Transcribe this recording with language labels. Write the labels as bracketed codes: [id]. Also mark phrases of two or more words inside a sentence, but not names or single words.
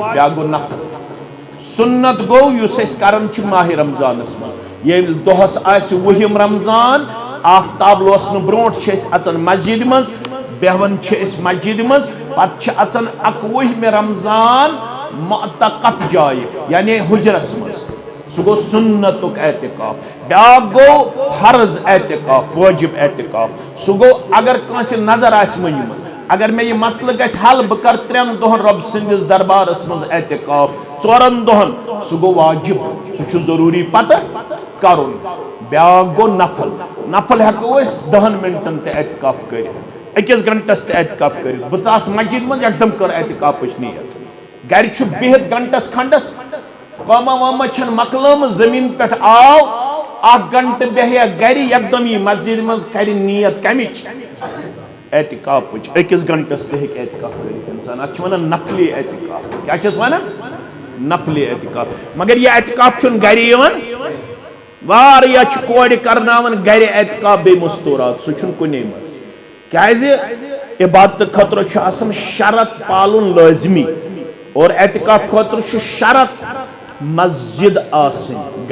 [ks] بیٛاکھ گوٚو نفل سُنت گوٚو یُس أسۍ کران چھِ ماہِ رمضانس منٛز ییٚلہِ دۄہس آسہِ 10 رمضان آفتاب لوسنہٕ برونٛٹھ چھِ أسۍ اژان مسجد منٛز بیہوان چھِ أسۍ مسجد منٛز پتہٕ چھِ اژان 21 رمضان معتقف جایہِ یعنی حجرس منٛز سُہ گوٚو سُنتُک اعتکاف بیٛاکھ گوٚو فرض اعتکاف وٲجب اعتکاف سُہ گوٚو اگر کٲنٛسہِ نظر آسہِ مٔنجمٕژ اگر میں یہ مسئلہ گژھِ حل بہ کر 3 دۄہن رب سٕنٛدِس دربارس منٛز اعتکاف 4 دۄہن سُہ گوٚو واجب سُہ چھُ ضروٗری پتہٕ کرُن بیٛاکھ گوٚو نفل نفل ہٮ۪کو أسۍ 10 منٹن تہِ اعتکاف کٔرِتھ 1 گنٹس تہِ اعتکاف کٔرِتھ بہٕ ژاس مسجد منٛز یکدم کٔر اعتکافٕچ نیت گرِ چھُ بِہِتھ گنٹس کھنڈس قوما ووما چھنہٕ مۄکلٲمٕژ زٔمیٖن پٮ۪ٹھ آو 1 گنٹہٕ بیٚہہِ گرِ یکدم یی مسجد منٛز کرِ نیت کمِچ اعتکافٕچ 1 گنٹس تہِ ہیٚکہِ اعتکاف کٔرِتھ انسان اتھ چھِ ونان نفلی اعتکاف کیٛاہ چھِس ونان نفلی اعتکاف مگر یہِ اعتکاف چھُنہٕ گرِ یِوان واریاہ چھِ کورِ کرناوان گرِ اعتکاف بیٚیہِ مستورات سُہ چھُنہٕ کُنے منٛز کیٛازِ عبادتہٕ خٲطرٕ چھُ آسان شرط پالُن لٲزمی اور اعتکاف خٲطرٕ چھُ شرط مسجد آسٕنۍ